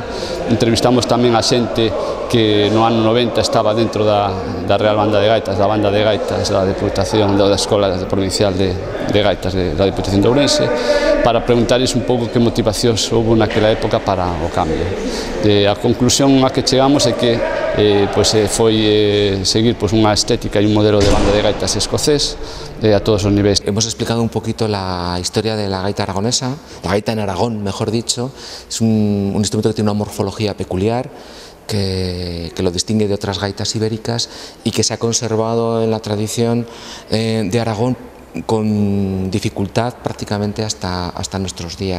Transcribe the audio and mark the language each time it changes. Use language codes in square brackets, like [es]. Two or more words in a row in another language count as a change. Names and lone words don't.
[gl] Entrevistamos tamén a xente que no ano 90 estaba dentro da Real Banda de Gaitas, da Banda de Gaitas da Deputación da Escola Provincial de Gaitas da Deputación de Ourense, para preguntarles un pouco que motivacións houve naquela época para o cambio. A conclusión a que chegamos é que foi seguir unha estética e un modelo de banda de gaitas escocés a todos os niveis. [es] Hemos explicado un poquito la historia de la gaita aragonesa, la gaita en Aragón, mejor dicho. Es un instrumento que tiene una morfología peculiar, que lo distingue de otras gaitas ibéricas y que se ha conservado en la tradición de Aragón con dificultad prácticamente hasta nuestros días.